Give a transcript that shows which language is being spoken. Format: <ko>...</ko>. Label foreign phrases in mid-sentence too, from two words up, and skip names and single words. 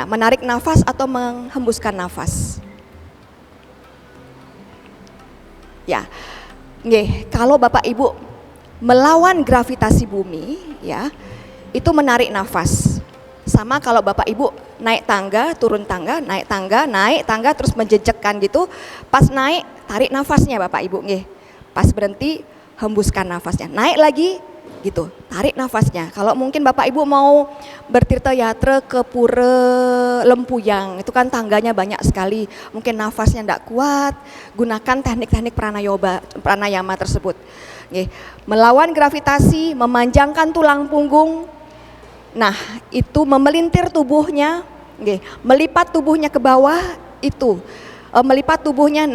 <id>Menarik nafas atau menghembuskan nafas? Ya, kalau Bapak Ibu melawan gravitasi bumi, ya, itu menarik nafas. Sama kalau Bapak Ibu naik tangga, turun tangga, naik tangga terus menjejekkan gitu. Pas naik, tarik nafasnya Bapak Ibu nggih. Pas berhenti, hembuskan nafasnya. Naik lagi gitu, tarik nafasnya. Kalau mungkin Bapak Ibu mau bertirta yatra ke Pura Lempuyang, itu kan tangganya banyak sekali. Mungkin nafasnya enggak kuat, gunakan teknik-teknik pranayama tersebut. Nggih. Melawan gravitasi, memanjangkan tulang punggung. Nah, itu memelintir tubuhnya, melipat tubuhnya ke bawah itu, melipat tubuhnya.</id>